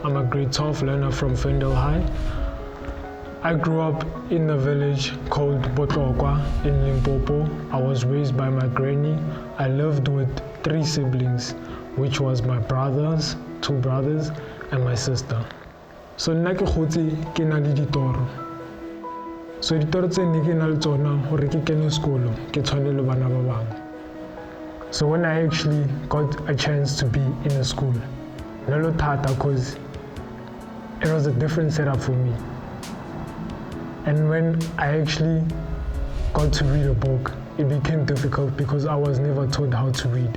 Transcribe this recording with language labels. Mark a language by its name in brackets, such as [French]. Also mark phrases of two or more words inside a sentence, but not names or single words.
[English] I'm a grade 12 learner from Fendel High. I grew up in a village called Botlokwa in Limpopo. I was raised by my granny. I lived with 3 siblings, which was my brothers, 2 brothers, and my sister. [Northern Sotho] So nna ke khotse ke na le ditoro. So ditoro tse nne ke na le tsona hore ke kene sekolo ke tshwane le bana ba bang. [English] So when I actually got a chance to be in a school, nalo thata because it was a different setup for me. And when I actually got to read a book, it became difficult because I was never taught how to read.